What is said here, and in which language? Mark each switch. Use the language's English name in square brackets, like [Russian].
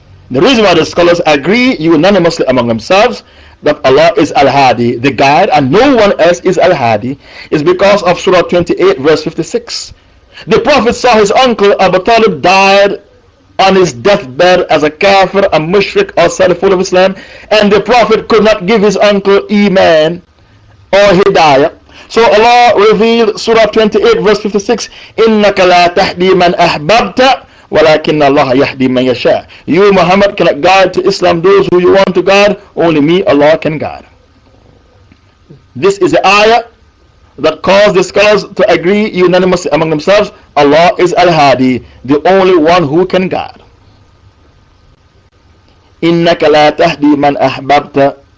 [English] The reason why the scholars agree unanimously among themselves that Allah is Al-Hadi, the guide, and no one else is Al-Hadi, is because of Surah 28 verse 56. The Prophet saw his uncle Abu Talib died on his deathbed as a kafir, a mushrik, outside the fold of Islam, and the Prophet could not give his uncle Iman or Hidayah. So Allah revealed Surah 28 verse 56, [Arabic] إِنَّكَ لَا تَهْدِي مَنْ أَحْبَبْتَ وَلَكِنَّ اللَّهَ يَهْدِي مَنْ يَشَاءُ. [English] You, Muhammad, cannot guide to Islam those who you want to guide. Only me, Allah, can guide. This is the ayah that caused the scholars to agree unanimously among themselves. Allah is Al-Hadi, the only one who can guide. [Arabic] إِنَّكَ لَا تَهْدِي مَنْ أَحْبَبْتَ